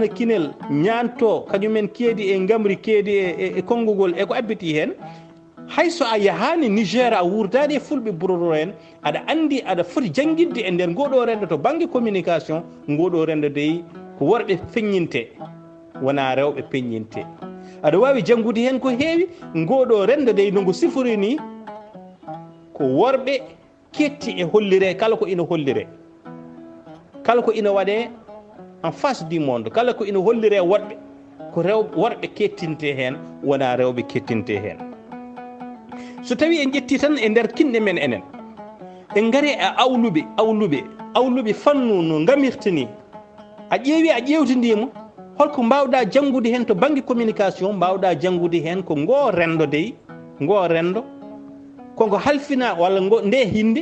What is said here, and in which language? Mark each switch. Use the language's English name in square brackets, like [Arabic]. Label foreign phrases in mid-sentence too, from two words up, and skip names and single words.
[Fula] kinel ñanto kañumen keedi e gamri keedi e konngugol eko abbiti hen hayso a yahani Niger a wurdani e fulɓe bororo en aɗa andi aɗa foti jangguidde e nder ngoɗo rendo to banggue communication ngoɗo rendo dey ko worɓe feññinte wona rewɓe peññinte aɗa wawi janngude hen ko heewi ngoɗo rendo dey no ngo sifori ni ko worɓe ketti e hollire kala ko ina hollire kala ko ina waɗe en [French] face du monde [Fula] kala ko ina hollire woɗɓe ko worɓe kettinte hen wona rewɓe kettinte hen so tawi en ƴetti tan e nder kinɗe men enen en gari e awluɓe fannu no gamirta ni a ƴeewi a ƴewtidimo holko mbawɗa janngude hen to banggue communication mbawɗa janngude hen ko ngo rendo dey ngo rendo kongo halfina walla nde hinde